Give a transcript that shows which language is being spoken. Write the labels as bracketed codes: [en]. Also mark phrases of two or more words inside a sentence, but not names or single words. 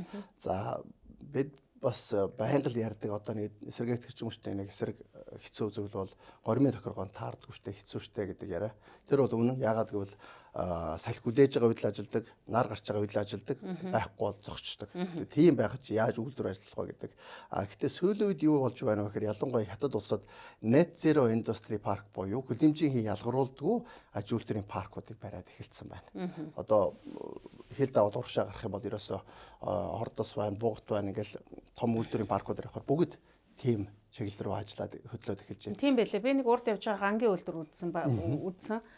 [mn] За бид бас байнга л ярьдаг одоо нэг сэргээгт эрчим хүчтэй нэг эсрэг хэцүү зүйл бол горимын тохиргоонд таардаггүй штэ хэцүү штэ гэдэг яриа. Тэр бол үнэн. Яагаад гэвэл салхи хүлээж байгаа үед л ажилдаг, нар гарч байгаа үед л ажилдаг, байхгүй бол зогсчдаг. Тийм байхад чи яаж үйлдвэр ажиллах вэ гэдэг. Гэхдээ сүүлийн үед юу болж байна вэ гэхээр ялангуяа хятад улсад [en] net zero industry park [mn] буюу хөлөмжийн ялгаруулдаггүй аж үйлдвэрийн паркуудыг бариад эхэлсэн байна. Одоо хэл давал урагшаа гарах юм бол ерөөсөө Ордос байна, Бугт байна ингээл том үйлдвэрийн паркууд ирэх бүгд тийм чиглэл рүү ажиллаад хөдлөөд эхэлж байна. Тийм байлээ. Би нэг урд явж байгаа гангийн үйлдвэр үзсэн.